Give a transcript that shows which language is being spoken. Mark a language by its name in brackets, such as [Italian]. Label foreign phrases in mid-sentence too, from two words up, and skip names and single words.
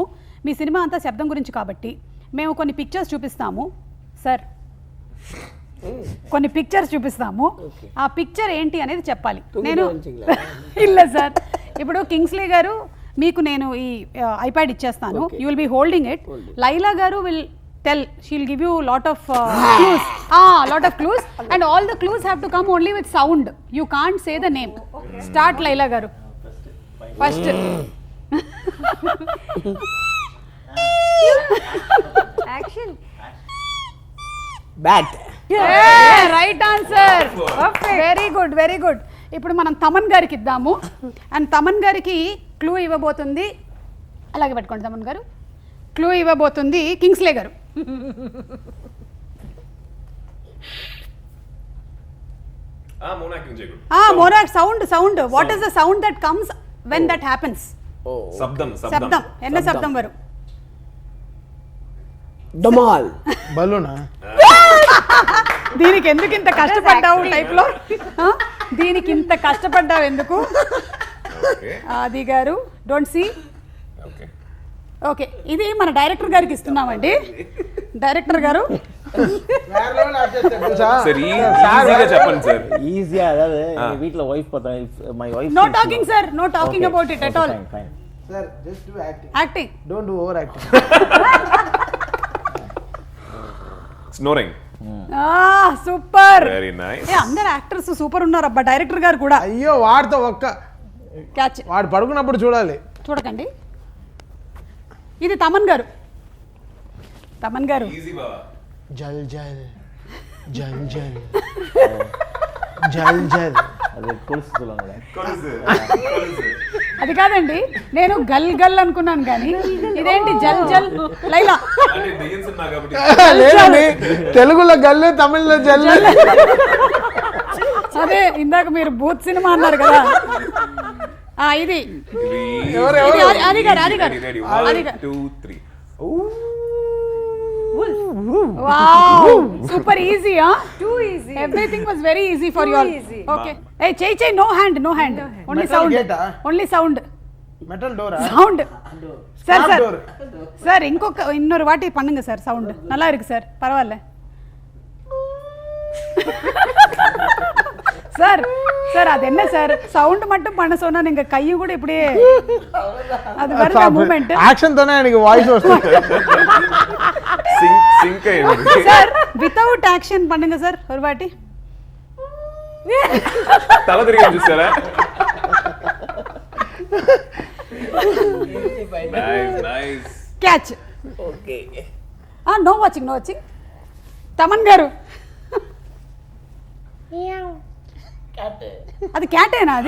[Telugu] మీ సినిమా అంతా శబ్దం గురించి కాబట్టి మేము కొన్ని పిక్చర్స్ చూపిస్తాము సార్, కొన్ని పిక్చర్స్ చూపిస్తాము. ఆ పిక్చర్ ఏంటి అనేది చెప్పాలి. నేను ಇಲ್ಲ సార్, ఇప్పుడు కింగ్స్లీ గారు మీకు నేను ఈ ఐప్యాడ్ ఇచ్చేస్తాను, [English] You will be holding it. లైలా గారు will tell, she will give you lot of clues and all the clues have to come only with sound. You can't say the name. Start లైలా గారు. First యాక్షన్. బ్యాట్. Right answer. Very good, very good. [Telugu] ఇప్పుడు మనం తమన్ గారికి ఇద్దాము అండ్ తమన్ గారికి క్లూ ఇవ్వబోతుంది. అలాగే పెట్టుకోండి తమన్ గారు. క్లూ ఇవ్వబోతుంది కింగ్స్లే గారు. [English] Monac sound. What is the sound that comes when that happens? [Tamil] சப்தம். என்ன சப்தம் வரும்? [Telugu] డమాల్. బలూనా? దీనికి ఎందుకు ఇంత కష్టపడ్డావు టైప్లో? దీనికి ఇంత కష్టపడ్డావు ఎందుకు? ఆది గారు [English] don't see. [Telugu] ఓకే, ఇది మన డైరెక్టర్ గారికి ఇస్తున్నామండి. డైరెక్టర్ గారు చెప్పండి సార్. ఈజీగా అదే వీటిలో వైఫ్ [English] my wife. No talking sir, No talking about it at all. Sir just do acting, యాక్టింగ్. Don't do over acting. స్నోరింగ్. సూపర్. Very nice. [Telugu] అందరు [English] actors super [Telugu] ఉన్నారు అబ్బా, డైరెక్టర్ గారు కూడా. అయ్యో వాడితో ఒక్క క్యాచ్. వాడు పడుకున్నప్పుడు చూడాలి. చూడకండి. ఇది తమన్ గారు. తమన్ గారు. జల్ జల్ జల్ జల్ జల్ జల్. [Tamil] அது கொலுசு சொல்லுவாங்க. [Telugu] అది కాదండి, నేను గల్ గల్ అనుకున్నాను కానీ ఇదేంటి జల్ జల్. లైలా. లేదండి, తెలుగులో గల్లు, తమిళ్లో జల్లు. అదే ఇందాక మీరు భూత్ సినిమా అన్నారు కదా. ఇది అది గారు, అది గారు, అది గారు. [English] Wow, super easy, huh? Too easy. Everything was very easy for you all. easy. Okay. Hey, chey, no hand. Only Metal sound. gate, ah? Only sound. [Telugu] మెటల్ డోరా? [English] Sound. Sir, Stop sir. door. Sir, [Tamil] இன்னொரு வாட்டி பண்ணுங்க சார். சவுண்ட் நல்லா இருக்கு சார், பரவாயில்ல. சார் சார் அது என்ன சார், சவுண்ட் மட்டும் பண்ண சொன்னா நீங்க கையும் கூட இப்படியே அது வருது மூவ்மெண்ட். [Telugu] యాక్షన్ తోనే ఆయనకి వాయిస్ వస్తుంది. సింక్ అయ్యింది. [Tamil] సార్ [English] without action [Tamil] பண்ணுங்க సార్ ஒரு வாட்டி. [Telugu] తల తిరిగి చూసారా? నైస్. క్యాచ్. ఓకే. [English] No watching తమన్ గారు. [Telugu] అది క్యాటేనా? అది